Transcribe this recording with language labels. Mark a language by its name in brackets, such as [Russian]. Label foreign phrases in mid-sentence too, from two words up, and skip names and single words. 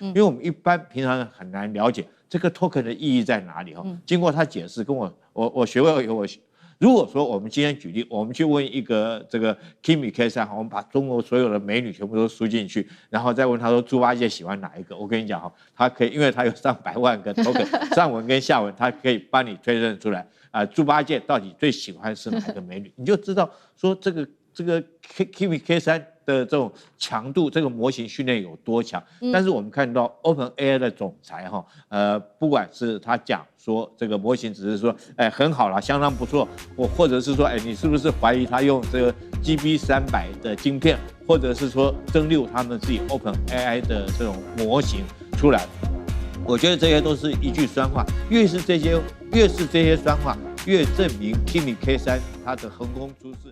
[Chinese] 因為我們一般平常很難了解這個 token 的意義在哪裡經過他解釋，跟我學會以後， 如果說我們今天舉例，我們去問一個這個 Kimi K3，我們把中國所有的美女全部都輸進去，然後再問他說豬八戒喜歡哪一個？我跟你講哈，他可以，因為他有上百萬個 token， 上文跟下文，他可以幫你推論出来豬八戒到底最喜歡是哪一個美女，你就知道說這個 Kimi K3 的這種強度，這個模型訓練有多強。但是我們看到 OpenAI 的總裁不管是他講說這個模型只是說很好啦，相當不錯，或者是說你是不是懷疑他用這個 GB300的晶片，或者是說蒸餾他們自己 OpenAI 的這種模型出来，我覺得這些都是一句酸話，越是這些酸話，越證明 Kimi K3 它的橫空出世。